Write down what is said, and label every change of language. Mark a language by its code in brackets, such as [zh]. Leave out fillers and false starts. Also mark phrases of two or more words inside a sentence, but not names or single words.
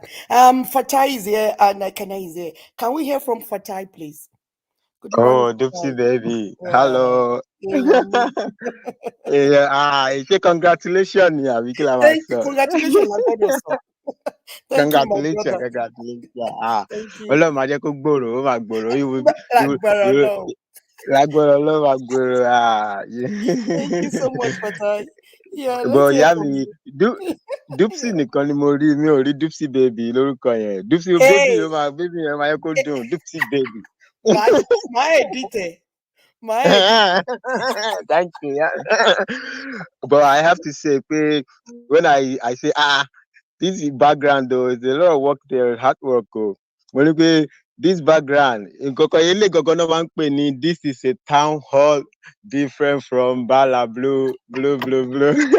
[en] Fatai is here and Kana is here. Can we hear from Fatai, please? Good morning, Oh, Dipsy Fatai. baby. Yeah. Hello. Yeah. Say congratulations, yeah, we kill our Thank you. son. Congratulations, Lagodo. Thank you, my Congratulations, brother. congratulations. Thank you. [yo] Ọlọ́run máa jẹ́ kó gbòòrò, ó máa gbòòrò. [en] Like, [yo] Lágbára Ọlọ́run máa gbòòrò. [en] thank you so much, Fatai. Yeah, let's But hear [yo] ìyá [en] from [yo] mi, [en] you. [yo] Dupsy nìkan ni mo rí, mi ò rí Dupsy baby lórúkọ yẹn. [en] Dupsy baby Hey, [yo] baby yẹn máa yẹ kó dùn. Dupsy baby. [en] my editor. My editor. Thank you. Yeah. But I have to say, when I say, this is background though, it's a lot of work there, hard work. When you this background, this is a town hall different from Bala Blue, Blue, Blue, Blue.